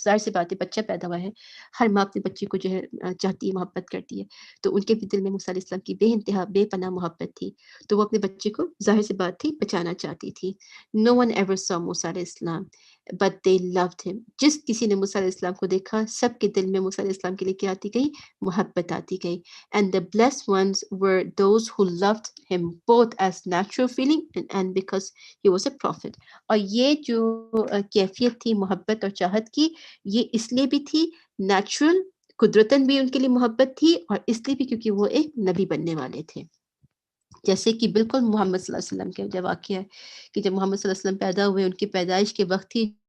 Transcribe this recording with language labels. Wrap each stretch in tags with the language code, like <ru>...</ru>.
<ur>ظاہر سی بات ہے بچہ پیدا ہوا ہے، ہر ماں اپنے بچے کو جو ہے چاہتی ہے، محبت کرتی ہے، تو ان کے بھی دل میں موسیٰ علیہ السلام کی بے انتہا بے پناہ محبت تھی، تو وہ اپنے بچے کو ظاہر سی بات تھی بچانا چاہتی تھی۔</ur> <en>No one ever saw</en> <ur>موسیٰ علیہ السلام</ur> <en>but they loved him.</en> <ur>جس کسی نے موسیٰ علیہ السلام کو دیکھا سب کے دل میں موسیٰ علیہ السلام کے لیے کیا آتی گئی؟ محبت آتی گئی.</ur> <en>And the blessed ones were those who loved him both as natural feeling and because he was a prophet.</en> <ur>اور یہ جو کیفیت تھی محبت اور چاہت کی، یہ اس لیے بھی تھی نیچرل، قدرتاً بھی ان کے لیے محبت تھی، اور اس لیے بھی کیونکہ وہ ایک نبی بننے والے تھے۔ جیسے کہ بالکل محمد صلی اللہ علیہ وسلم کا جو واقعہ ہے کہ جب محمد صلی اللہ علیہ وسلم پیدا ہوئے، ان کی پیدائش کے وقت ہی</ur>